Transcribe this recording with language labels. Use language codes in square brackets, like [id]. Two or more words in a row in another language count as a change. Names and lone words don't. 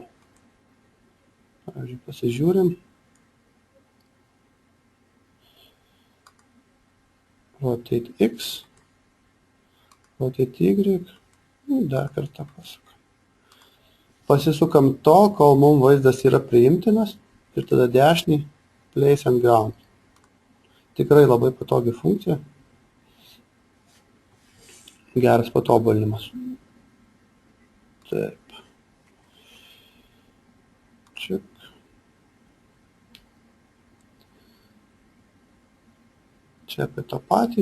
[lt] Pavyzdžiui, pasižiūrim. [en] Rotate X, rotate Y, [lt] dar kartą pasukam. Pasisukam tol, kol mums vaizdas yra priimtinas ir tada dešinį [en] place and ground. [lt] Tikrai labai patogi funkcija. Geras patobulinimas. Taip. Čik. Čia apie tą patį.